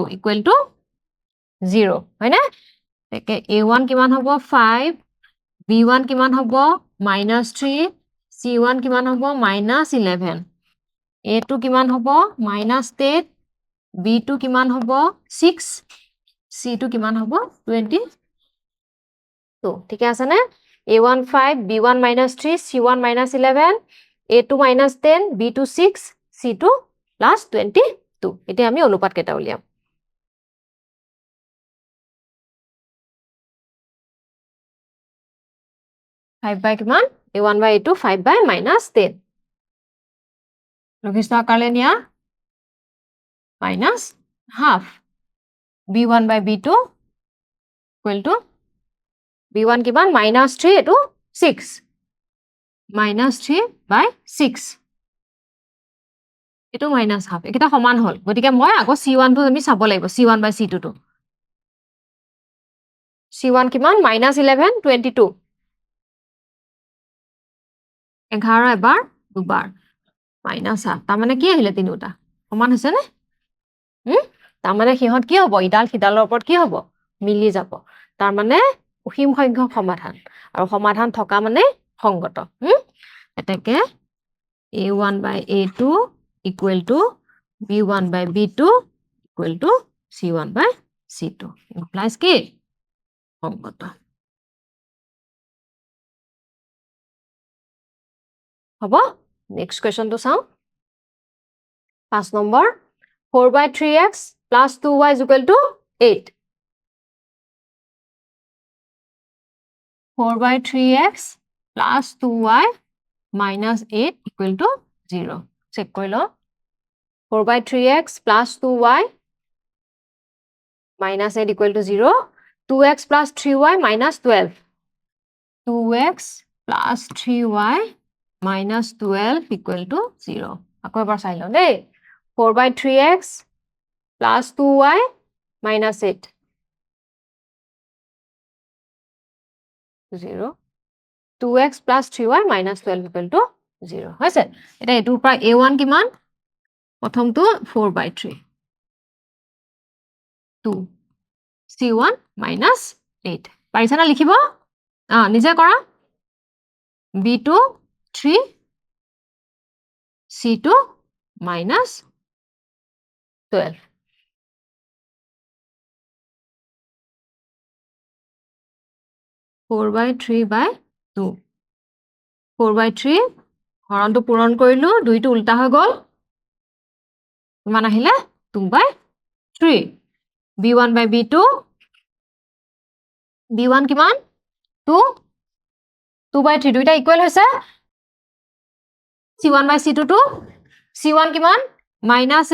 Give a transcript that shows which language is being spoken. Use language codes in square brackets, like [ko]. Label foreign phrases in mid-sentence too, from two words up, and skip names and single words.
[en] equal to [as] 0 হয়নে একে a1 কিমান হ'ব 5 b1 কিমান হ'ব minus 3 c1 কিমান হ'ব minus 11 a2 কিমান হ'ব minus 10 b2 কিমান হ'ব 6 c2 কিমান হ'ব 20 তো ঠিক আছে না a1 5 b1 minus 3 c1 minus 11 a2 minus 10 b2 6 c2 plus 22 এতিয়া আমি অনুপাত কেটা উলিয়াম 5 by কিমান a1 by a2 5 [en] by minus [as] 10 লঘিষ্ঠ আকাৰলৈ নিয়া [en] minus half b1 by b2 equal to b1 [as] কিমান minus 3 এটো 6 [en] minus 3 by 6 [as] এটো [en] minus half [as] এটা সমান হল গতিকে মই আগো c1 টো আমি চাব লাগিব [en] c1 by c2 [as] টো c1 কিমান minus 11 22 11 এবাৰ দুবাৰ [en] minus half [as] তাৰ মানে কি আহিলে তিনিটা সমান হৈছে নে তাৰ মানে সিহঁত কি হ'ব ইডাল সিডালৰ ওপৰত কি হ'ব মিলি যাব তাৰ মানে অসীম সংখ্যক সমাধান আৰু সমাধান থকা মানে সংগত এটাকে [en] a1 by a2 equal to b1 by b2 equal to c1 by c2 implies [as] কি সংগত হ'ব নেক্সট কোৱেশ্চনটো চাও [en] 5 নম্বৰ 4 by 3x plus 2y is equal to 8 4 by 3x plus 2y minus 8 equal to 0 check [as] কৰি ল [en] 4 by 3x plus 2y minus 8 equal to 0. 2x plus 3y minus 12. 2x plus 3y minus 12 equal to 0. [as] আকৌ এবাৰ চাই লওঁ দেই 4 [en] by 3x plus 2y minus [as] 8. [en] 0. 2x plus 3y minus 12 equal to 0. [as] হৈছে এটা এটোৰ পৰা a1 কিমান প্ৰথমটো 4 by 3 2 c1 minus 8 পাৰিছা না লিখিব নিজে কৰা b2 3 c2 minus 12 4 [en] by 3 by [as] 2 4 by 3 হৰণটো পূৰণ কৰিলো দুইটো উল্টা হৈ গল কিমান আহিলে 2 [en] by 3 b1 by b2 [as] b1 কিমান 2 2 by 3 দুইটা ইকুৱেল হৈছে c1 by c2 2 c1 কিমান minus